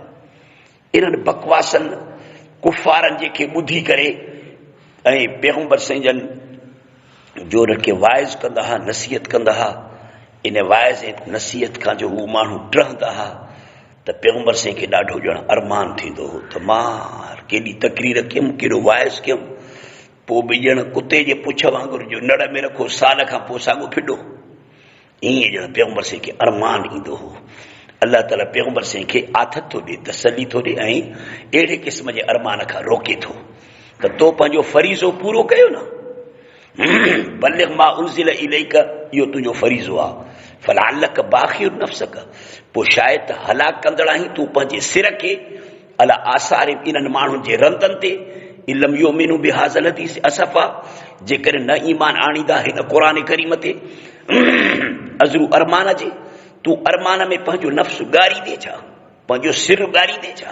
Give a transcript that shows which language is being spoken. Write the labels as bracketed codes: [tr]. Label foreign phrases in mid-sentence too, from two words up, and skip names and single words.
[sd] इन्हनि बकवासनि कुफ़ारनि जेके ॿुधी करे ऐं पैगंबर साईं जन जो उनखे वाइज़ कंदा हुआ, नसीहत कंदा हुआ, इन वाइज़ ऐं नसीहत खां जो हू माण्हू डरंदा हुआ त पैगंबर साईं खे ॾाढो ॼण अरमान थींदो हो त मां केॾी तकरीर कयुमि, केॾो वाइज़ कयुमि, पोइ बि ॼण कुते जे पुछ वांगुरु जो नड़ में रखो, साल खां पोइ साॻियो फिॾो, ईअं ॼण पैगंबर साईं खे अरमान ईंदो हो। अल्लाह ताला पैगंबर साईं खे आथत थो ॾिए, तसली थो ॾिए ऐं अहिड़े क़िस्म जे अरमान खां रोके थो त तो पंहिंजो फरीज़ो पूरो कयो न। [ar] بلغ ما أنزل إليك, [sd] इहो तुंहिंजो फरीज़ो आहे। [ar] فلعلك باخع نفسك, [sd] पोइ शायदि हलाक कंदड़ आहीं तूं पंहिंजे सिर खे [ar] على آثار [sd] इन्हनि माण्हुनि जे रंदनि ते, [ar] إن لم يؤمنوا بهذا الحديث أسفا, [sd] जेकॾहिं न ईमान आणींदा हिन क़ुरान करीम ते अज़रू अरमान जे, तूं अरमान में पंहिंजो नफ़्स ॻारी दे छा, पंहिंजो सिर ॻारी दे छा?